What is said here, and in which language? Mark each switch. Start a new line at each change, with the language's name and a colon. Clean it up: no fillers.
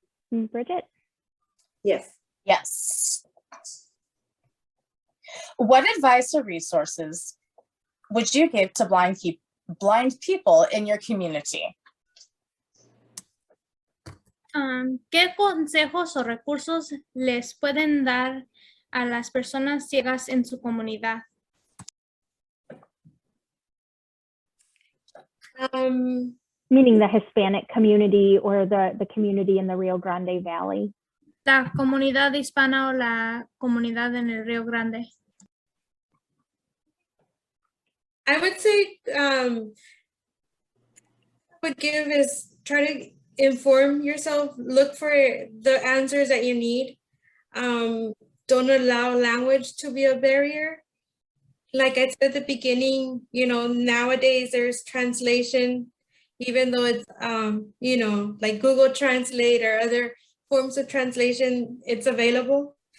English: Bridget? Yes. Yes. What advice or resources would you give to blind people in your community?
Spanish: ¿Qué consejos o recursos les pueden dar a las personas ciegas en su comunidad?
English: Meaning the Hispanic community or the community in the Rio Grande Valley.
Spanish: La comunidad hispana o la comunidad en el Rio Grande.
English: I would say would give is try to inform yourself, look for the answers that you need. Don't allow language to be a barrier. Like I said at the beginning, nowadays there's translation, even though it's, like Google Translate or other forms of translation, it's available.